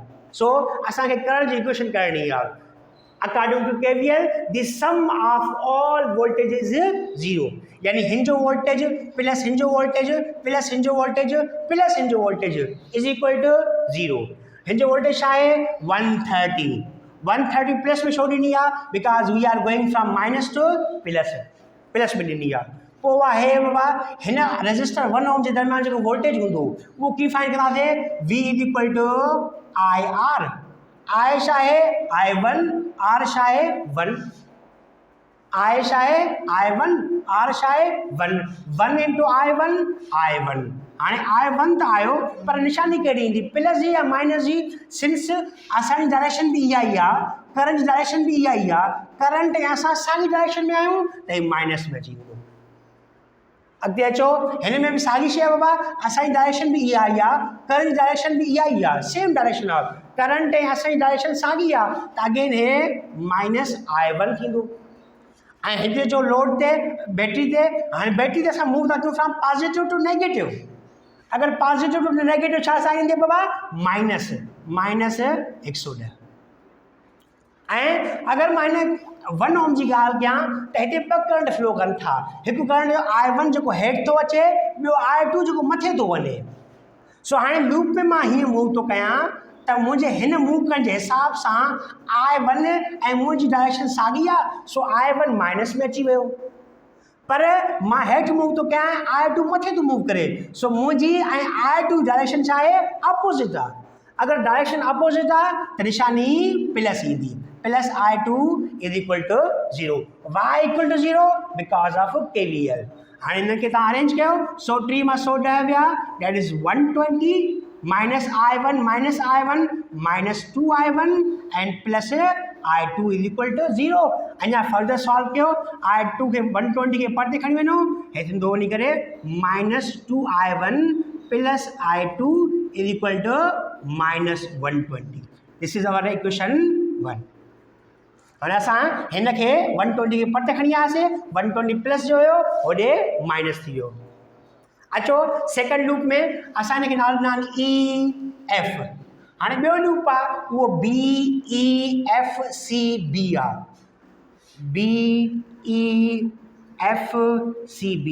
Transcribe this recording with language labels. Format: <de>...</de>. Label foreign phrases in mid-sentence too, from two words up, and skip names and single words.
<sd>सो असांखे करंट जी इक्वेशन करणी आहे.</sd> <en>According to KVL the sum of all voltage is 0.</en> <sd>यानी हिन जो</sd> <en>voltage plus</en> <sd>हिन जो</sd> <en>voltage plus</en> <sd>हिन जो</sd> <en>voltage plus</en> <sd>हिन जो</sd> <en>voltage is equal to 0.</en> <sd>हिन जो वोल्टेज छा आहे 130. 130 प्लस में छो ॾिनी आहे</sd> <en>because we are going from minus to plus</en> <sd>में ॾिनी आहे. पोइ आहे बाबा हिन रजिस्टर 1 ओम जे दरम्यान जेको वोल्टेज हूंदो उहो कीअं फाइंड कंदासीं. V = IR. I छा आहे I1, R छा आहे 1. आई छा आहे I1, R छा आहे 1, 1 इंटू I1 I1। हाणे I1 त आयो पर निशानी कहिड़ी ईंदी, प्लस जी या माइनस जी? सिंस असांजी डायरेक्शन बि इहा ई आहे, करंट जी डायरेक्शन बि इहा ई आहे, करंट ऐं असां साॻी डायरेक्शन में आहियूं त ही माइनस में अची वेंदो। अॻिते अचो, हिन में बि साॻी शइ आहे बाबा, असांजी डायरेक्शन बि इहा ई आहे, करंट जी डायरेक्शन बि इहा ई आहे,</sd> <en>same direction</en> <sd>आहे, करंट ऐं असांजी डायरेक्शन साॻी आहे त अगेन हे माइनस I1 थींदो। ऐं हिते जो लोड ते बैटरी ते, हाणे बैटरी ते असां मूव था कयूं</sd> <en>from positive to negative.</en> <sd>अगर</sd> <en>positive to negative</en> <sd>छा साइन ईंदी बाबा? माइनस, माइनस 110। ऐं अगर मां हिन 1 ओम जी ॻाल्हि कयां त हिते ॿ करंट फ्लो कनि था, हिकु करंट जो I1 जेको हेठि थो अचे, ॿियो I2 जेको मथे थो वञे। सो हाणे लूप में मां हीअं मूव थो कयां त मुंहिंजे हिन मूव करण जे हिसाब सां I1 ऐं मुंहिंजी डायरेक्शन साॻी आहे, सो I1 माइनस में अची वियो। पर मां हेठि मूव थो कयां, I2 मथे थो मूव करे, सो मुंहिंजी ऐं I2 डायरेक्शन छा आहे? अपोज़िट आहे। अगर डायरेक्शन अपोज़िट आहे त निशानी प्लस ईंदी,</sd> <en>plus I2 is equal to 0. Y equal to 0 because of KVL.</en> <sd>हाणे हिनखे तव्हां अरेंज कयो, 100 टी मां 100 ॾह विया,</sd> <en>That is 120 minus I1 minus 2I1 and plus I2 is equal to 0.</en> <sd>अञा</sd> <en>further solve</en> <sd>कयो, I2 खे 120 के परते खणी वञो, हेठि ईंदो वञी करे</sd> <en>minus 2I1 plus I2 is equal to minus 120. This is our equation 1.</en> <sd>हाणे असां हिन खे 120 के परते खणी आयासीं, 120 प्लस जो हुयो होॾे माइनस थी वियो। अचो</sd> <en>second loop</en> <sd>में असां हिनखे नालो ॾिना EF। हाणे ॿियो लूप आहे उहो BEFCB आहे, BEFCB।</sd>